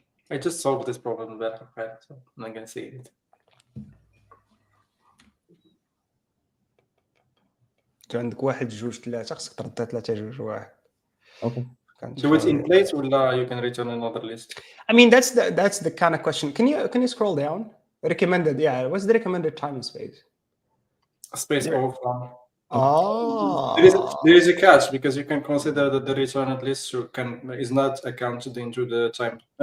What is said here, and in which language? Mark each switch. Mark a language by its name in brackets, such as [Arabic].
[English] I just solved this problem better, so I'm not going to say it. [Arabic] عندك واحد جوج ثلاثة خصك ترد 3 2 1. [English] Okay. So it's in place or you can return another list? I mean that's the kind of question. Can you scroll down? Recommended, yeah. What's the recommended time and space? Space Yeah. of. Oh. There is a catch because you can consider that the returned list is not accounted into the time.